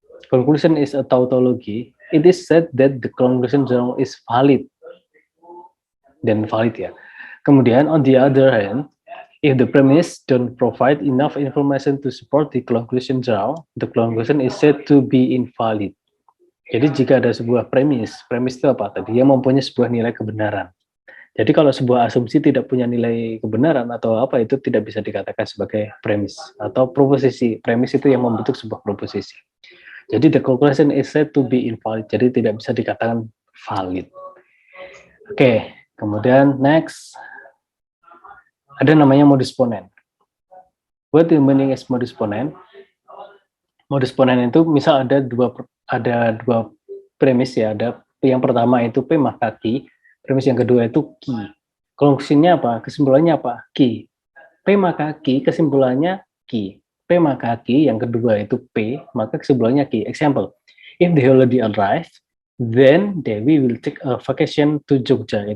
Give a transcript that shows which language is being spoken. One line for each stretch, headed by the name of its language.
English: Conclusion is a tautology. It is said that the conclusion journal is valid.
Indonesian: Dan valid ya.
English: Kemudian on the other hand, if the premise don't provide enough information to support the conclusion journal, the conclusion is said to be invalid.
Indonesian: Jadi jika ada sebuah premis itu apa tadi? Yang mempunyai sebuah nilai kebenaran. Jadi kalau sebuah asumsi tidak punya nilai kebenaran atau apa, itu tidak bisa dikatakan sebagai premis atau proposisi. Premis itu yang membentuk sebuah proposisi.
English: Jadi the conclusion is said to be invalid.
Indonesian: Jadi tidak bisa dikatakan valid. Oke, kemudian next ada namanya modus ponens.
English: What the meaning is modus ponens?
Indonesian: Modus ponens itu misal ada dua premis ya, ada yang pertama itu P maka Q, premis yang kedua itu Q. Konklusinya apa? Kesimpulannya apa? Q. P maka Q, kesimpulannya Q. P maka Q, yang kedua itu P, maka kesimpulannya Q.
English: Example, if the holiday arrives, then Dewi will take a vacation to Jogja.